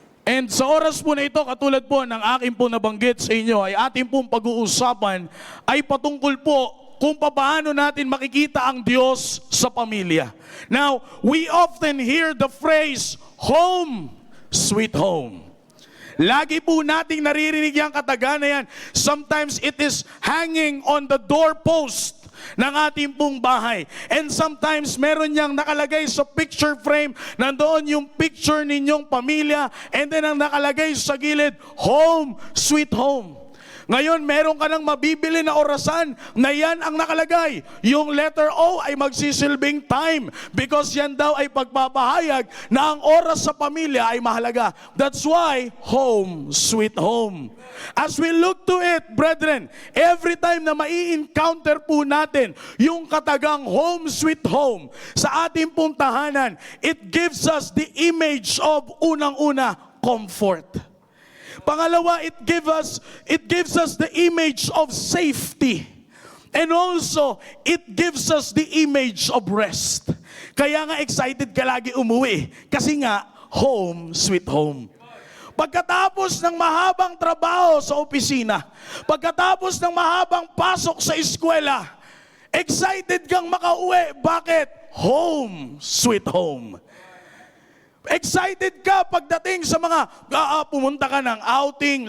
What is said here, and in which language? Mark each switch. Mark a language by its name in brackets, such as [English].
[Filipino] And sa oras po na ito, katulad po ng aking po nabanggit sa inyo, ay ating pong pag-uusapan ay patungkol po kung paano natin makikita ang Diyos sa pamilya. [English] Now, we often hear the phrase, home, sweet home. [Filipino] Lagi po nating naririnig yung kataga na yan. [English] Sometimes it is hanging on the doorpost [Filipino] ng ating pong bahay. And sometimes meron niyang nakalagay sa picture frame, nandoon yung picture ninyong pamilya, and then ang nakalagay sa gilid, home, sweet home. Ngayon, meron ka ng mabibili na orasan na yan ang nakalagay. Yung letter O ay magsisilbing time because yan daw ay pagpapahayag na ang oras sa pamilya ay mahalaga. [English] That's why, home, sweet home. As we look to it, brethren, every time [Filipino] na mai-encounter po natin yung katagang home, sweet home sa ating pong tahanan, [English] it gives us the image of unang-una, comfort. Pangalawa, it gives us the image of safety. And also, it gives us the image of rest. [Filipino] Kaya nga excited ka lagi umuwi. Kasi nga, home, sweet home. Pagkatapos ng mahabang trabaho sa opisina, pagkatapos ng mahabang pasok sa eskwela, excited kang makauwi. Bakit? Home, sweet home. Excited ka pagdating sa mga pumunta ka ng outing.